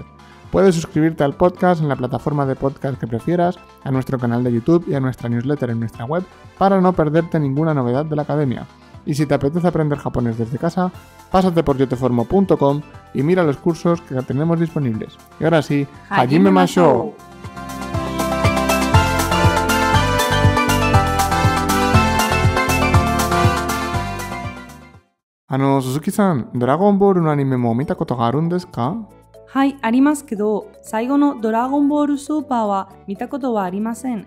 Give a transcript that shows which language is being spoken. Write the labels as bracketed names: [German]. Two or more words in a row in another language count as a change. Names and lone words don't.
[Spanish] Puedes suscribirte al podcast en la plataforma de podcast que prefieras, a nuestro canal de YouTube y a nuestra newsletter en nuestra web para no perderte ninguna novedad de la Academia. Y si te apetece aprender japonés desde casa, pásate por yoteformo.com y mira los cursos que tenemos disponibles. Y ahora sí, [Japanese] 始めましょう. Suzuki-san, ドラゴンボールのアニメも見たことがあるんですか？はい、ありますけど、最後のドラゴンボールスーパーは見たことはありません。